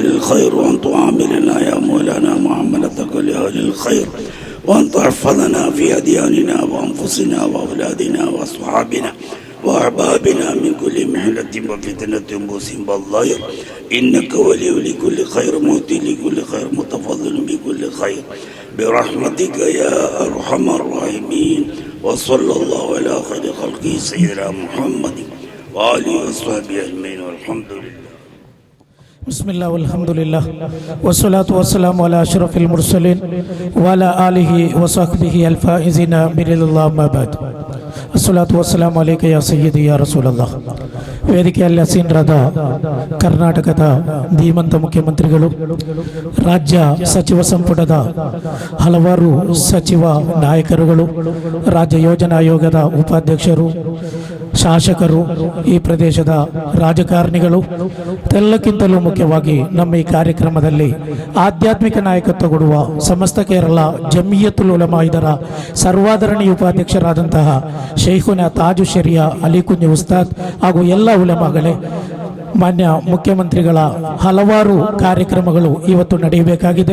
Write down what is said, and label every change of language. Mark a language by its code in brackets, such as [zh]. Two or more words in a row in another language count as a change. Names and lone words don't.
[ar] الخير، وان تعاملنا يا مولانا معاملتك لأهل الخير، وان تحفظنا في أدياننا وأنفسنا وأولادنا وأصحابنا وأحبابنا من كل محنة وفتنة ومصيبة الظاهر إنك ولي لكل خير مؤتي لكل خير متفضل بكل خير برحمتك يا أرحم الراحمين وصلى الله على خير خلقه سيدنا محمد وآله وصحبه أجمعين والحمد لله. بسم الله والحمد لله والصلاة والسلام على أشرف المرسلين وعلى آله وصحبه الفائزين برضا الله ما بعد. الصلاة والسلام عليك يا سيدي يا رسول الله. [kn] ವೇದಿಕೆಯಲ್ಲಿ ಆಸೀನರಾದ ಕರ್ನಾಟಕದ ಧೀಮಂತ ಮುಖ್ಯಮಂತ್ರಿಗಳು, ರಾಜ್ಯ ಸಚಿವ ಸಂಪುಟದ ಹಲವಾರು ಸಚಿವ ನಾಯಕರುಗಳು, ರಾಜ್ಯ ಯೋಜನಾ ಆಯೋಗದ ಉಪಾಧ್ಯಕ್ಷರು, ಶಾಸಕರು, ಈ ಪ್ರದೇಶದ ರಾಜಕಾರಣಿಗಳು, ಎಲ್ಲಕ್ಕಿಂತಲೂ ಮುಖ್ಯವಾಗಿ ನಮ್ಮ ಈ ಕಾರ್ಯಕ್ರಮದಲ್ಲಿ ಆಧ್ಯಾತ್ಮಿಕ ನಾಯಕತ್ವ ಕೊಡುವ ಸಮಸ್ತ ಕೇರಳ ಜಮಿಯತುಲ್ ಉಲಮಾ ಇದರ ಸರ್ವಾಧರಣೀಯ ಉಪಾಧ್ಯಕ್ಷರಾದಂತಹ ಶೈಖುನಾ ತಾಜು ಶರಿಯಾ ಅಲಿ ಕುಂಜಿ ಉಸ್ತಾದ್ ಹಾಗೂ ಎಲ್ಲ ಉಲಮಾಗಳೇ, ಮಾನ್ಯ ಮುಖ್ಯಮಂತ್ರಿಗಳ ಹಲವಾರು ಕಾರ್ಯಕ್ರಮಗಳು ಇವತ್ತು ನಡೆಯಬೇಕಾಗಿದೆ.